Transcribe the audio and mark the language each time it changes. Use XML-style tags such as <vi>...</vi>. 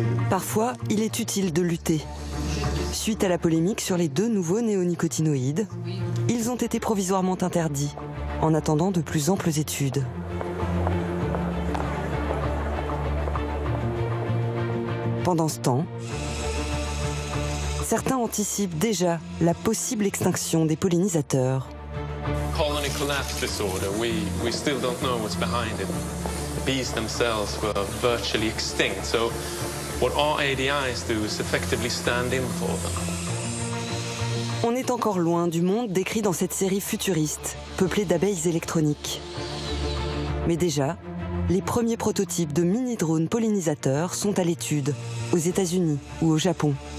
<fr>Parfois, il est utile de lutter. Suite à la polémique sur les 2 nouveaux néonicotinoïdes, ils ont été provisoirement interdits, en attendant de plus amples études. Pendant ce temps, certains anticipent déjà la possible extinction des pollinisateurs.</fr> <en>Colony collapse disorder, we still don't know what's behind it. The bees themselves were virtually extinct, so what our ADIs do is effectively stand in for them.</en> <fr>On est encore loin du monde décrit dans cette série futuriste, peuplée d'abeilles électroniques. Mais déjà, les premiers prototypes de mini-drones pollinisateurs sont à l'étude, aux États-Unis ou au Japon.</fr>